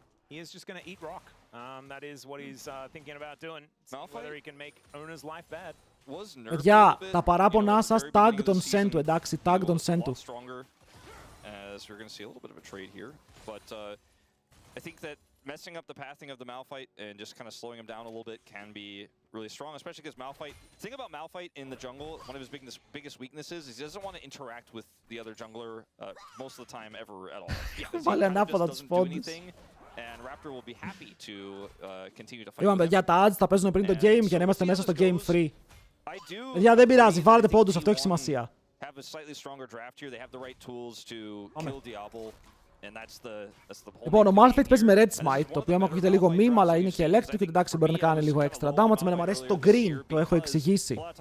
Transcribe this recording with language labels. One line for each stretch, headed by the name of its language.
English: He is just going to eat rock. That is what he's thinking about doing. Whether he can make owner's life bad.
Greek: Παιδιά, τα παράπονά σας, tag τον Send του, εντάξει, tag τον Send του.
English: As we're going to see a little bit of a trade here, but I think that messing up the pathing of the Malphite and just kind of slowing him down a little bit can be really strong, especially because Malphite. The thing about Malphite in the jungle, one of his biggest weaknesses is he doesn't want to interact with the other jungler most of the time ever at all.
Greek: Βάλε
English: doesn't do anything, and Raptor will be happy to continue to fight.
Greek: Λοιπόν, παιδιά, τα ads θα παίζουν πριν το game για να είμαστε μέσα στο game free. Παιδιά, δεν πειράζει, βάλετε πόντους, αυτό έχει σημασία.
English: Have a slightly stronger draft here. They have the right tools to kill Diablo, and that's the whole.
Greek: Λοιπόν, ο Malphite παίζει με Red Smite, το οποίο άμα ακούγεται λίγο meme, αλλά είναι και electric, εντάξει, μπορεί να κάνει λίγο extra damage. Εμένα μου αρέσει το green, το έχω εξηγήσει.